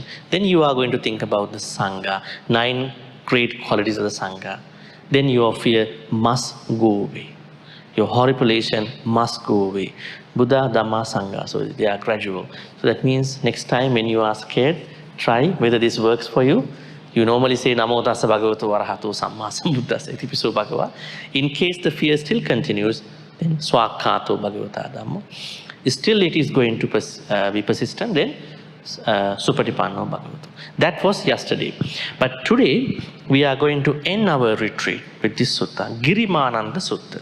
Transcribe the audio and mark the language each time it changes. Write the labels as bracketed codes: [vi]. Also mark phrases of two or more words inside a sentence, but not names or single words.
[en] Then you are going to think about the Sangha, 9 great qualities of the Sangha. Then your fear must go away. Your horripilation must go away. Buddha, Dhamma, Sangha. So they are gradual. So that means next time when you are scared, try whether this works for you. You normally say [pi] Namo Tassa Bhagavato Arahato Samma Sambuddhassa iti piso bhagava. [en] In case the fear still continues, then [pi] Swakhato Bhagavata Dhammo. [en] Still it is going to be persistent, then [pi] Supatipanno Bhagavato. [en] That was yesterday. But today we are going to end our retreat with this sutta, Girimananda Sutta.